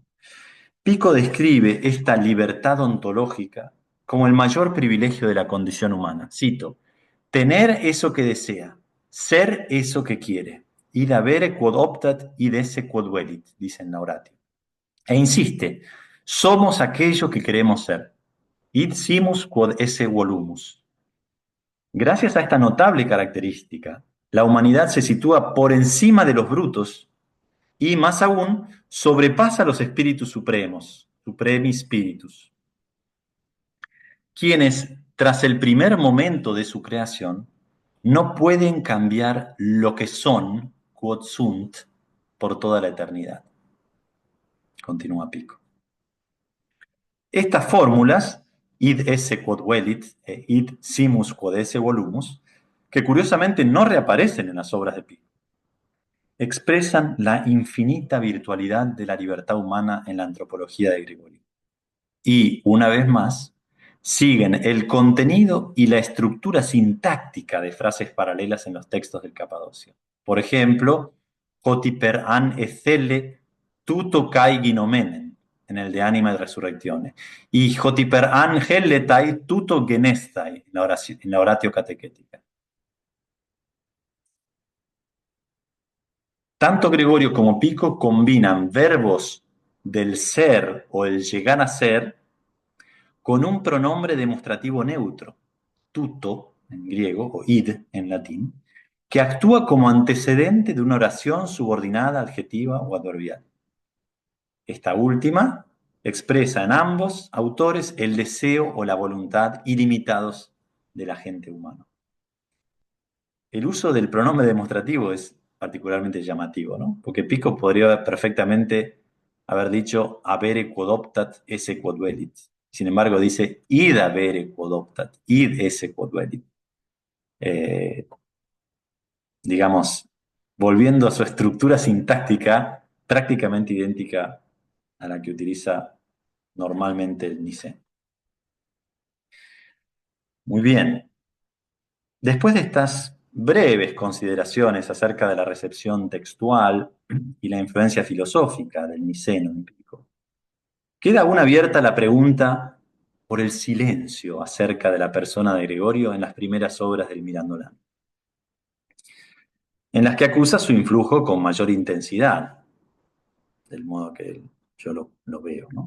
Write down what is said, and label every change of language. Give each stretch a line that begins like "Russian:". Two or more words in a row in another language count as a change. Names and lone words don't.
Spanish: Pico describe esta libertad ontológica como el mayor privilegio de la condición humana. Cito, tener eso que desea, ser eso que quiere,
Latin: id avere quod optat, id esse quod velit,
Spanish: dice en la Oratio. E insiste, somos aquello que queremos ser,
Latin: id simus quod esse volumus.
Spanish: Gracias a esta notable característica, la humanidad se sitúa por encima de los brutos y, más aún, sobrepasa los espíritus supremos,
Latin: supremi spiritus,
Spanish: quienes, tras el primer momento de su creación, no pueden cambiar lo que son,
Latin: quod sunt,
Spanish: por toda la eternidad. Continúa Pico. Estas fórmulas,
Latin: id esse quod velit e id simus quod esse volumus,
Spanish: que curiosamente no reaparecen en las obras de Pico, expresan la infinita virtualidad de la libertad humana en la antropología de Gregorio. Y, una vez más, siguen el contenido y la estructura sintáctica de frases paralelas en los textos del Capadocio. Por ejemplo,
Greek: ὅτιπερ ἂν ἐθέλῃ τοῦτο καὶ γινομένην,
Spanish: en el de Ánima y Resurrecciones, y
Greek: ὅτιπερ ἂν ἕληται τοῦτο γενέσθαι,
Spanish: en la oratio catequética. Tanto Gregorio como Pico combinan verbos del ser o el llegar a ser con un pronombre demostrativo neutro, tuto en griego o id en latín, que actúa como antecedente de una oración subordinada, adjetiva o adverbial. Esta última expresa en ambos autores el deseo o la voluntad ilimitados del agente humano. El uso del pronombre demostrativo es particularmente llamativo, ¿no? Porque Pico podría perfectamente haber dicho
Latin: avere quod optat esse quod velit.
Spanish: Sin embargo, dice
Latin: id avere quod optat, id esse quod velit.
Spanish: Digamos, volviendo a su estructura sintáctica prácticamente idéntica a la que utiliza normalmente el niceno. Muy bien. Después de estas breves consideraciones acerca de la recepción textual y la influencia filosófica del niceno en Pico, queda aún abierta la pregunta por el silencio acerca de la persona de Gregorio en las primeras obras del Mirandolán, en las que acusa su influjo con mayor intensidad, del modo que yo lo veo, ¿no?